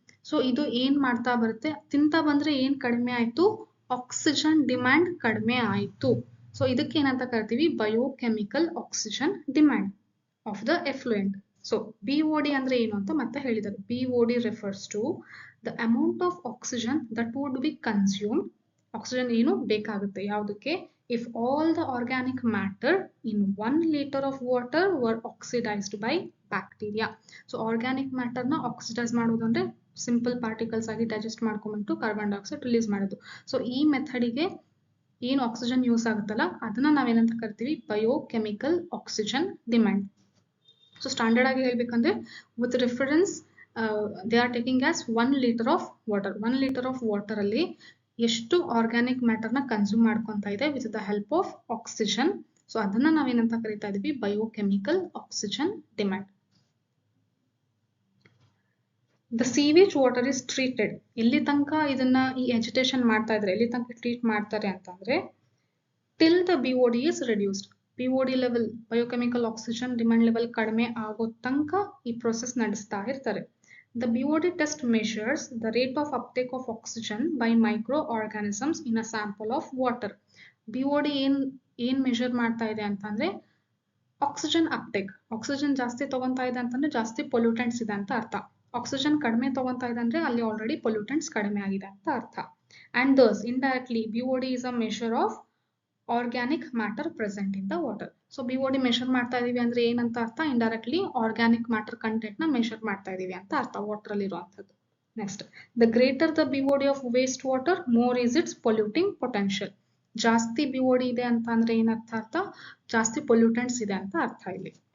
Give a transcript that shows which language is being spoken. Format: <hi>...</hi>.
<kn>So ಇದು ಏನ್ ಮಾಡ್ತಾ ಬರುತ್ತೆ, ತಿಂತಾ ಬಂದ್ರೆ ಏನ್ ಕಡಿಮೆ ಆಯ್ತು, ಆಕ್ಸಿಜನ್ ಡಿಮ್ಯಾಂಡ್ ಕಡಿಮೆ ಆಯ್ತು. ಸೊ ಇದಕ್ಕೆ ಏನಂತ ಕರಿತೀವಿ, biochemical oxygen demand of the effluent. So BOD ಅಂದ್ರೆ ಏನು ಅಂತ ಮತ್ತೆ ಹೇಳಿದ್ದಾರೆ.</kn> <en>BOD refers to the amount of oxygen that would be consumed.</en> <kn>Oxygen ಏನು ಬೇಕಾಗುತ್ತೆ, ಯಾವುದಕ್ಕೆ,</kn> <en>if all the organic matter in 1 liter of water were oxidized by bacteria.</en> <kn>So organic matter na oxidize ಮಾಡೋದು ಅಂದ್ರೆ ಸಿಂಪಲ್ ಪಾರ್ಟಿಕಲ್ಸ್ ಆಗಿ digest ಮಾಡ್ಕೊಂಡ್ಬಿಟ್ಟು carbon dioxide release ಮಾಡೋದು. So ಈ ಮೆಥಡಿಗೆ ಏನು ಆಕ್ಸಿಜನ್ ಯೂಸ್ ಆಗುತ್ತಲ್ಲ ಅದನ್ನ ನಾವೇನಂತ ಕರಿತೀವಿ biochemical oxygen demand. So standard ಆಗಿ ಹೇಳ್ಬೇಕಂದ್ರೆ</kn> <en>With reference they are taking as 1 litre of water.</en> <kn>1 litre of water ಅಲ್ಲಿ ಎಷ್ಟು ಆರ್ಗ್ಯಾನಿಕ್ ಮ್ಯಾಟರ್ ನ ಕನ್ಸ್ಯೂಮ್ ಮಾಡ್ಕೊಂತ ಇದೆ</kn> <en>With the help of oxygen.</en> <kn>So ಅದನ್ನ ನಾವೇನಂತ ಕರಿತಾ ಇದೀವಿ biochemical oxygen demand.</kn> <en>The sewage water is treated.</en> <kn>ಎಲ್ಲಿ ತನಕ ಇದನ್ನ ಈ ಎಜಿಟೇಷನ್ ಮಾಡ್ತಾ ಇದ್ರೆ ಎಲ್ಲಿ ತನಕ ಟ್ರೀಟ್ ಮಾಡ್ತಾರೆ ಅಂತಂದ್ರೆ</kn> <en>Till the BOD is reduced.</en> <kn>BOD level biochemical oxygen demand level ಕಡಿಮೆ ಆಗೋ ತನಕ ಈ ಪ್ರೊಸೆಸ್ ನಡೆಸ್ತಾ ಇರ್ತಾರೆ.</kn> <en>The BOD test measures the rate of uptake of oxygen by microorganisms in a sample of water.</en> <kn>BOD ಏನ್ measure ಮಾಡ್ತಾ ಇದೆ ಅಂತಂದ್ರೆ ಆಕ್ಸಿಜನ್ ಅಪ್ಟೇಕ್. ಆಕ್ಸಿಜನ್ ಜಾಸ್ತಿ ತಗೊಂತಾ ಇದೆ ಅಂತಂದ್ರೆ ಜಾಸ್ತಿ ಪೊಲ್ಯೂಟೆಂಟ್ಸ್ ಇದೆ ಅಂತ ಅರ್ಥ. ಆಕ್ಸಿಜನ್ ಕಡಿಮೆ ತಗೊಂತಾ ಇದೆ ಅಂದ್ರೆ ಅಲ್ಲಿ ಆಲ್ರೆಡಿ ಪೊಲ್ಯೂಟೆಂಟ್ಸ್ ಕಡಿಮೆ ಆಗಿದೆ ಅಂತ ಅರ್ಥ.</kn> <en>And thus indirectly BOD is a measure of organic matter present in the water.</en> <kn>So BOD measure ಮಾಡ್ತಾ ಇದೀವಿ ಅಂದ್ರೆ ಏನಂತ ಅರ್ಥ? ಇಂಡೈರೆಕ್ಟ್ಲಿ ಆರ್ಗ್ಯಾನಿಕ್ ಮ್ಯಾಟರ್ ಕಂಟೆಂಟ್ ನ ಮೆಷರ್ ಮಾಡ್ತಾ ಇದೀವಿ ಅಂತ ಅರ್ಥ ವಾಟರ್ ಅಲ್ಲಿ ಇರುವಂತದ್ದು.</kn> <en>Next, the greater the BOD of waste water more is its polluting potential.</en> <kn>ಜಾಸ್ತಿ BOD ಇದೆ ಅಂತ ಅಂದ್ರೆ ಏನರ್ಥ ಅರ್ಥ? ಜಾಸ್ತಿ ಪೊಲ್ಯೂಟೆಂಟ್ಸ್ ಇದೆ ಅಂತ ಅರ್ಥ ಇಲ್ಲಿ.</kn>